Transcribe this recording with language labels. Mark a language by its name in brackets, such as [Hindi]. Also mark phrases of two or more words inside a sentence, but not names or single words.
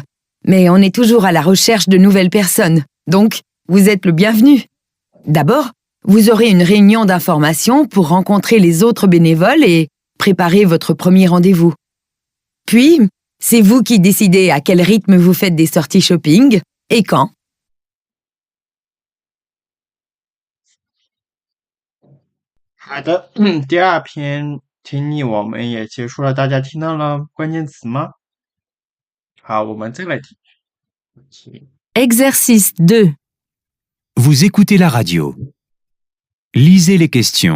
[French] Mais on est toujours à la recherche de nouvelles personnes. Donc, vous êtes le bienvenu. D'abord, vous aurez une réunion d'information pour rencontrer les autres bénévoles et préparer votre premier rendez-vous. Puis, c'est vous qui décidez à quel rythme vous faites des sorties shopping et quand. [Chinese] 好的，第二篇听力我们也结束了，大家听到了关键词吗？好，我们再来听。 [French] Exercice 2. Vous écoutez la radio. Lisez les questions.